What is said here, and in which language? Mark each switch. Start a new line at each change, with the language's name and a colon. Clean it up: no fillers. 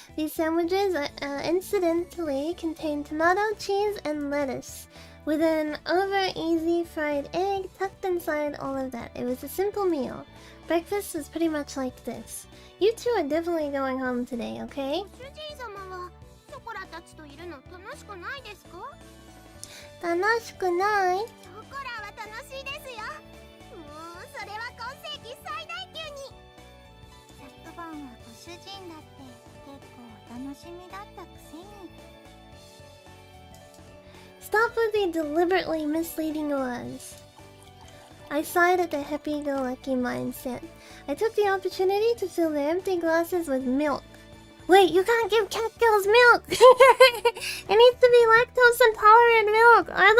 English: These sandwiches, incidentally, contained tomato, cheese, and lettuce, with an over-easy fried egg tucked inside all of that. It was a simple meal. Breakfast was pretty much like this. You two are definitely going home today, okay?
Japanese: ご主人様はショコラたちといるの楽しくないですか？楽しくない？ショコラは楽しいですよ。もうそれは今世紀最大級に。昨晩はご主人だって結構お楽しみだったくせに。
English: Stop with the deliberately misleading words. I sighed at the happy-go-lucky mindset. I took the opportunity to fill their empty glasses with milk. Wait, you can't give cat girls milk! It needs to be lactose-intolerant milk!